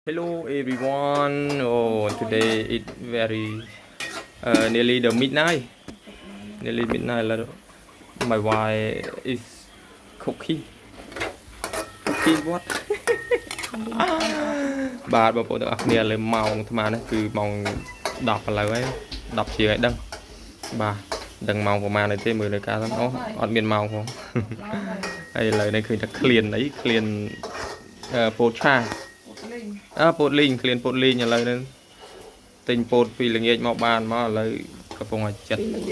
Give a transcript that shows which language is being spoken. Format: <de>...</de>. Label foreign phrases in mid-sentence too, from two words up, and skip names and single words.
<en>Hello everyone. Oh, today it very nearly the midnight. Nearly midnight. My wife is cooking. Cooking what?</en> <km>បាទបងប្អូនទាំងអស់គ្នាលើម៉ោងអាត្មានេះគឺម៉ោង10ឥឡូវហើយ10ជាងហើយដឹងបាទដឹងម៉ោងប្រហែលទេមើលលើការហ្នឹងអូអត់មានម៉ោងផងហើយឥឡូវនេះឃើញតែឃ្លានអីឃ្លានពោតឆាពោតលីងឃ្លានពោតលីងឥឡូវនេះទិញពោតពីល្ងាចមកបានមកឥឡូវកំពុងតែចិត្ត</km>